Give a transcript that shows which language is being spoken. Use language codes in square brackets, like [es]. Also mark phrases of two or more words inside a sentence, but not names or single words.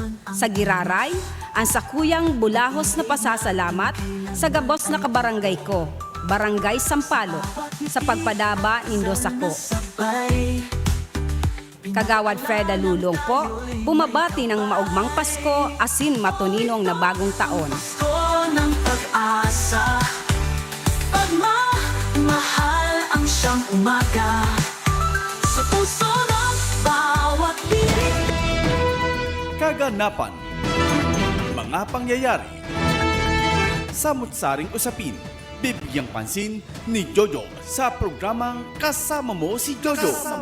[bik] Sa giraray, ang sakuyang bulahos na pasasalamat sa gabos na kabarangay ko, Barangay Sampalo, sa pagpadaba nindo sako. Kagawad Freda Lulong po, bumabati ng maugmang Pasko asin matuninong na bagong taon. [tl] Pasko ng pag-asa, pagmamahal ang siyang umaga, sa puso ng bawat piling. Kaganapan, mga pangyayari, samut-saring usapin, bibigyang pansin ni Jojo sa programang Kasama Mo si Jojo.